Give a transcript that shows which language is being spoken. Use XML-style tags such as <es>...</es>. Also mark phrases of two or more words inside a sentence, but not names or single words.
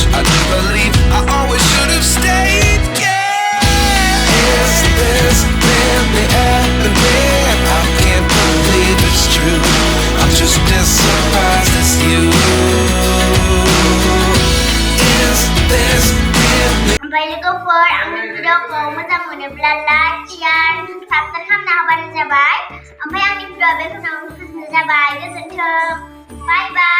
<en>I do believe I always should have stayed. Yeah. Is this really happening? I can't believe it's true. I'm just as surprised as you. Is this really?</en> <brx>ओमफ्राय लोगोफोर आंनि भिडिअखौ मोजां मोनोब्ला</brx> <en>like share subscribe</en> <brx>खालामना होबानो जाबाय ओमफ्राय आंनि भिडिअआ बेखिनियावनो फोजोबनाय जाबाय गोजोन्थों</brx> <en>bye bye</en>